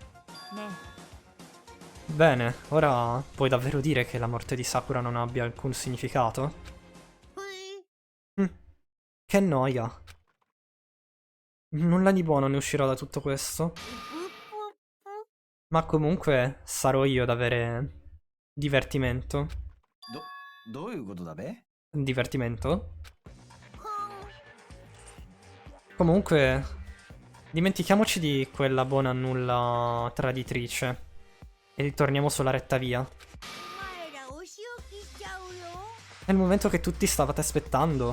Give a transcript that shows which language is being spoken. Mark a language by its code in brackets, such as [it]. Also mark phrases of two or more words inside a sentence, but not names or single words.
[it] Bene, ora puoi davvero dire che la morte di Sakura non abbia alcun significato? Che noia. Nulla di buono ne uscirà da tutto questo. Ma comunque sarò io ad avere divertimento. [ja] どういうことだべ? [it] Divertimento? Comunque, dimentichiamoci di quella buona nulla traditrice e ritorniamo sulla retta via. il momento che tutti stavate aspettando.